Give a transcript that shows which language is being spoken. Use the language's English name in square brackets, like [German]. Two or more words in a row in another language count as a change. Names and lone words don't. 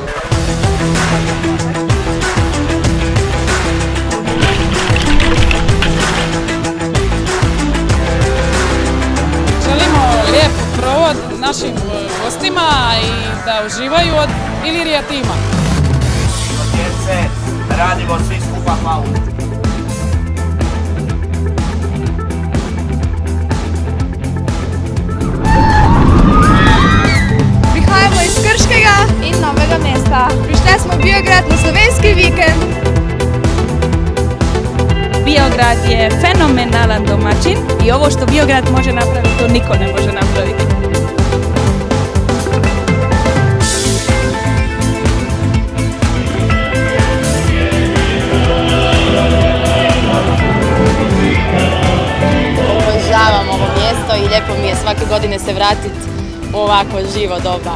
[Croatian] Želimo lijep provod našim gostima i da uživaju od Ilirija tima. Djece, radimo svi skupa malo. [Slovenian] Prihajamo iz Krškega in Novega mesta. Prišli smo v Biograd na slovenski vikend. [Croatian] Biograd je fenomenalan domaćin i ovo što Biograd može napraviti, to niko ne može napraviti. Obožavam ovo mjesto i lijepo mi je svake godine se vratiti u ovako živo doba.